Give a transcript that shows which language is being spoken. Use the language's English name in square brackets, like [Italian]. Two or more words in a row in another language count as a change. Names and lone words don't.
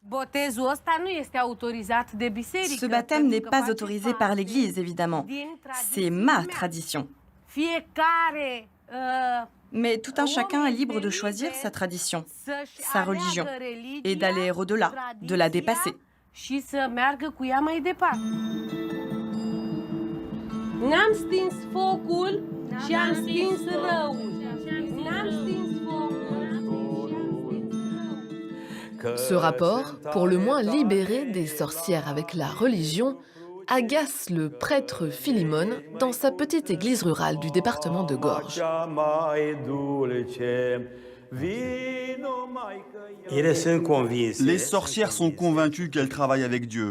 [French] Ce baptême n'est pas autorisé par l'Église, évidemment. C'est ma tradition. Mais tout un chacun est libre de choisir sa tradition, sa religion, et d'aller au-delà, de la dépasser. [Romanian] N-am stins focul și am stins răul. N-am stins [French] Ce rapport, pour le moins libéré des sorcières avec la religion, agace le prêtre Philimon dans sa petite église rurale du département de Gorj. Les sorcières sont convaincues qu'elles travaillent avec Dieu.